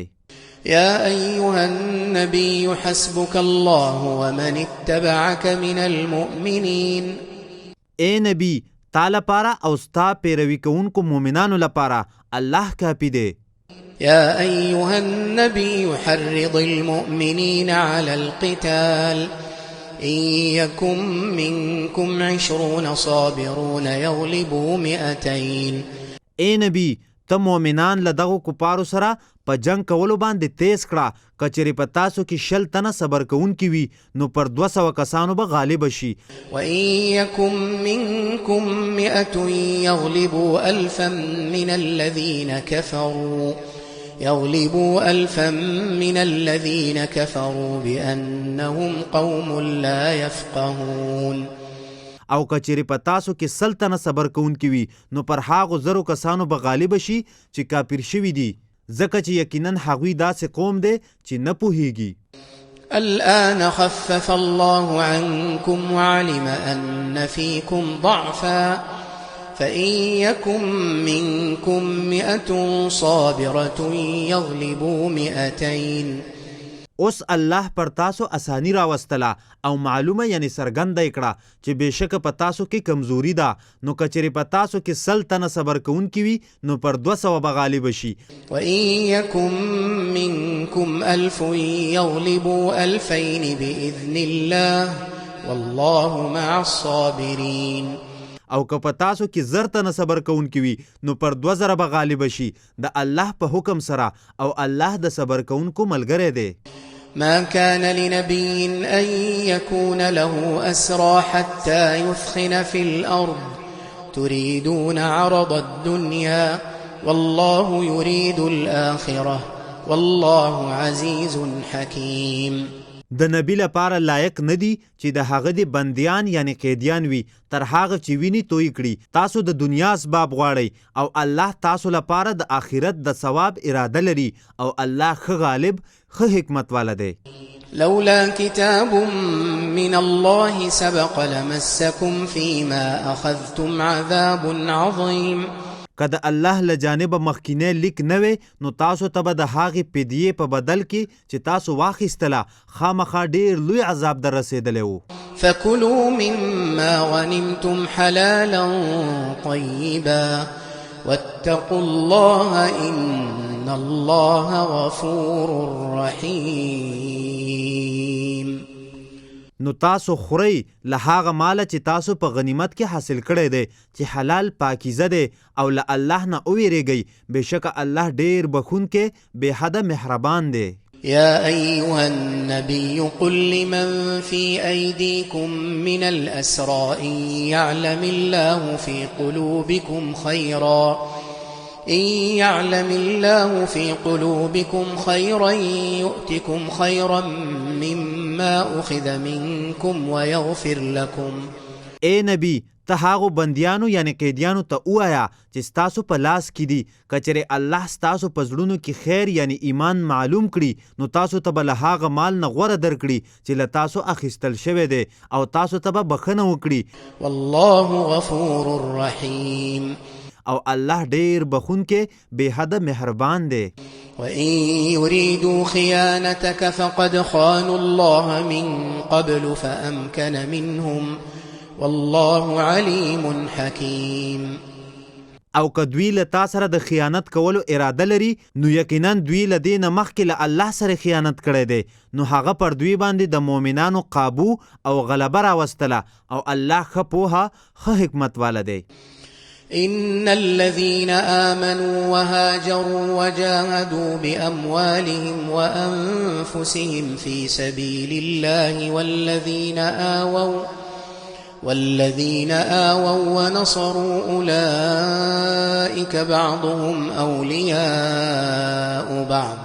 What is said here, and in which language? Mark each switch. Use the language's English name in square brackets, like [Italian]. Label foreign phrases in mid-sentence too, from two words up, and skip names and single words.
[Arabic] يا أيها النبي حسبك الله ومن اتبعك من المؤمنين. [Pashto] اے نبی تا لپاره او ستا پیروي کوونکو مؤمنانو لپاره الله کافي دی. [Arabic] يا أيها النبي حرض المؤمنين على القتال إن يكن منكم 20 صابرون يغلبوا 200. [Pashto] اے نبی ته مؤمنان له دغو کفارو سره په جنگ کولو باندې تیز کړه کچېرې په تاسو کې 100 تنه صبر کوونکي وي نو پر 200 کسانو به غالب شي. [Arabic] وإن يكن منكم 100 يغلبوا 1000 من الذين كفروا بأنهم قوم لا يفقهون. [Pashto] او کچېرې په تاسو کې 100 تنه صبر کوونکي وي نو پر هغو 0 کسانو به غالب شي چې کافر شوي دي ځکه چې یقینا هغوی داسې قوم دی چې نه پوهیږي. [Arabic] الآن خفف الله عنكم وعلم أن فيكم ضعفا فإن يكن منكم 100 صابرة يغلبوا 200. [Pashto] اوس الله پر تاسو اسانی راوستله او معلومه یعنی سرګنده کړه چې بېشکه په تاسو کې کمزوري ده نو کچېرې په تاسو کې 100 تنه صبر کوونکي وي نو پر 200 به غالب شي. [Arabic] وإن يكن منكم 1000 يغلبوا 2000 بإذن الله والله مع الصابرين. [Pashto] او که په تاسو کې 1000 تنه صبر کوونکي وي نو پر 2000 به غالب شي د الله په حکم سره او الله د صبر کوونکو ملګری دی. [Arabic] ما كان لنبي أن يكون له أسرى حتى يثخن في الأرض تريدون عرض الدنيا والله يريد الآخرة والله عزيز حكيم. [Pashto] د نبی لپاره لایق ندی چې د هغه د بندیان یعنی قیدیان وي تر هغه چې ویني توی کړي. تاسو د دنیا اسباب غواړئ او الله تاسو لپاره د آخرت د ثواب اراده لري او الله ښه غالب ښه حکمت والا دی. [Arabic] لولا كتاب من الله سبق لمسكم فيما أخذتم عذاب عظيم. [Pashto] که د الله له جانبه مخکینی لیک نه وی نو تاسو ته به د هغې فدیې په بدل کې چې تاسو واخیستله خامخا ډېر لوی عذاب در رسېدلی و. [Arabic] فكلوا مما غنمتم حلالا طيبا واتقوا الله إن الله غفور رحيم. [Pashto] نو تاسو خورئ له هغه ماله چې تاسو په غنیمت کې حاصل کړی دی چې حلال پاکیزه دی او له الله نه وویریږئ بېشکه الله ډېر بخونکی بې حده مهربان دی. [Arabic] يا أيها النبي قل لمن في أيديكم من الأسرى إن يعلم الله في قلوبكم خيرا يؤتكم خيرا مما أخذ منكم ويغفر لكم. [Pashto] اے نبی ته هغو بندیانو یعنی قیدیانو ته ووایه چې ستاسو په لاس کې دي که چېرې الله ستاسو په زړونو کې خیر یعنی ایمان معلوم کړي نو تاسو ته به له هغه مال نه غوره درکړي چې له تاسو اخیستل شوی دی او تاسو ته به بخښنه وکړي. [Arabic] والله غفور رحیم. [Pashto] او الله ډېر بخونکی بې حده مهربان دی. [Arabic] وإن يريدوا خيانتك فقد خانوا الله من قبل فأمكن منهم والله عليم حكيم. [Pashto] او که دوی له تا سره د خیانت کولو اراده لري نو یقینا دوی له دې نه مخکې له الله سره خیانت کړی دی نو هغه پر دوی باندې د مؤمنانو قابو او غلبه راوستله او الله ښه پوهه ښه حکمت والا دی. [Arabic] إن الذين آمنوا وهاجروا وجاهدوا بأموالهم وأنفسهم في سبيل الله والذين آووا ونصروا أولئك بعضهم أولياء بعض.